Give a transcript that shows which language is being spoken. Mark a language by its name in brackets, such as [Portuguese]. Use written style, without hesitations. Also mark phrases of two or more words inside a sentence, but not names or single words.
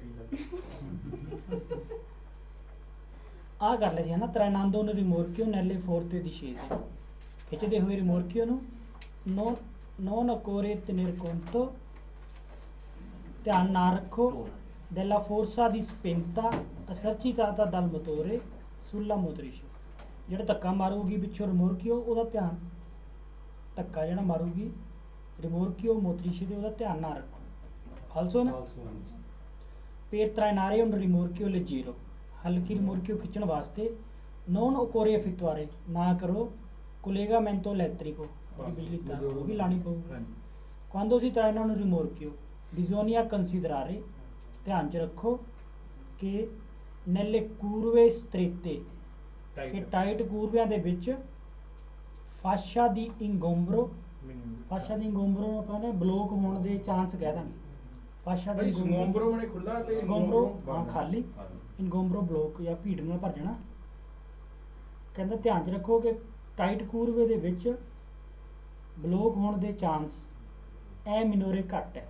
[Punjabi] ਆ ਕਰ ਲਿਆ ਸੀ ਹੈ ਨਾ। [Italian] Trainando un rimorchio nelle forte discese, [Punjabi] ਖਿੱਚਦੇ ਹੋਏ ਰਿਮੋਰਕੀਓ ਨੂੰ। [Italian] non occorre tener conto, [Punjabi] ਧਿਆਨ ਨਾ ਰੱਖੋ, [Italian] della forza di spinta esercitata dal motore sulla motrice, [Punjabi] ਜਿਹੜਾ ਧੱਕਾ ਮਾਰੂਗੀ ਪਿੱਛੋਂ ਰਿਮੋਰਕੀਓ ਉਹਦਾ ਧਿਆਨ, ਧੱਕਾ ਜਿਹੜਾ ਮਾਰੂਗੀ ਰਿਮੋਰਕੀਓ ਮੋਤਰੀਸ਼ੇ ਦੇ ਉਹਦਾ ਧਿਆਨ ਨਾ ਰੱਖੋ। [Italian] ਫਾਲਸੋ ਨਾ। per trainare un rimorchio leggero, [Punjabi] ਹਲਕੀ ਰਿਮੋਰਕੀਓ ਖਿੱਚਣ ਵਾਸਤੇ [Italian] non occorre effettuare, [Punjabi] ਨਾ ਕਰੋ [Italian] collegamento elettrico, [Punjabi] ਬਿਜਲੀ ਤਾਰ ਉਹ ਵੀ ਲਾਣੀ ਪਊਗੀ। [Italian] quando si traina un rimorchio bisogna considerare, [Punjabi] ਧਿਆਨ 'ਚ ਰੱਖੋ ਕਿ [Italian] nelle curve strette, [Punjabi] ਕਿ ਟਾਈਟ ਕੂਰਵਿਆਂ ਦੇ ਵਿੱਚ [Italian] fascia di ingombro, fascia di ingombro [Punjabi] ਨੂੰ ਆਪਾਂ ਕਹਿੰਦੇ ਬਲੋਕ ਹੋਣ ਦੇ ਚਾਂਸ ਕਹਿ ਦਾਂਗੇ। [Italian] fascia di [Punjabi] ਇੰਗੋਮਬਰੋ ਨੇ ਖੁੱਲਾ ਤੇ ਇੰਗੋਮਬਰੋ ਹਾਂ ਖਾਲੀ, ਇੰਗੋਮਬਰੋ ਬਲੋਕ ਜਾਂ ਭੀੜ ਨਾਲ ਭਰ ਜਾਣਾ। ਕਹਿੰਦਾ ਧਿਆਨ 'ਚ ਰੱਖੋ ਕਿ ਟਾਈਟ ਕੂਰਵੇ ਦੇ ਵਿੱਚ ਬਲੋਕ ਹੋਣ ਦੇ ਚਾਂਸ ਐ ਮਿਨੋਰੇ ਘੱਟ ਹੈ।